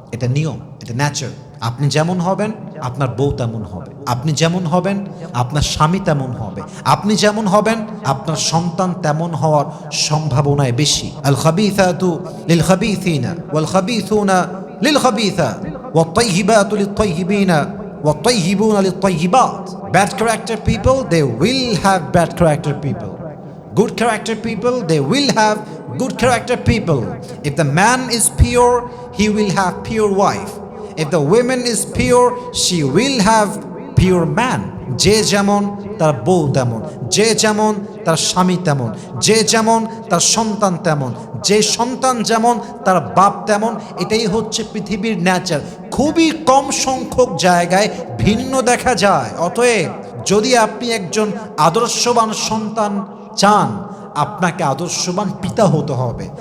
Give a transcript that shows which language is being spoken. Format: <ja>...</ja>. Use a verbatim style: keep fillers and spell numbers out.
<bn>এটা নিয়ম, এটা ন্যাচার। আপনি যেমন হবেন আপনার বউ তেমন হবে, আপনি যেমন হবেন আপনার স্বামী তেমন হবে, আপনি যেমন হবেন আপনার সন্তান তেমন হওয়ার সম্ভাবনায় বেশি।</bn> <ar>আল খাবিসাতু লিল খাবিসিনা ওয়াল খাবিসুনা লিল খাবিসা والطيبات للطيبين والطيبون للطيبات.</ar> <en>Bad character people, they will have bad character people. Good character people, they will have good character people. If the man is pure, he will have pure wife. If the woman is pure, she will have pure man.</en> <bn>যে যেমন তার বউ তেমন, যে যেমন তার স্বামী তেমন, যে যেমন তার সন্তান তেমন, যে সন্তান যেমন তার বাপ তেমন, এটাই হচ্ছে পৃথিবীর ন্যাচার। খুবই কম সংখ্যক জায়গায় ভিন্ন দেখা যায়। অতএব যদি আপনি একজন আদর্শবান সন্তান চান, আপনাকে আদর্শবান পিতা হতে হবে।</bn>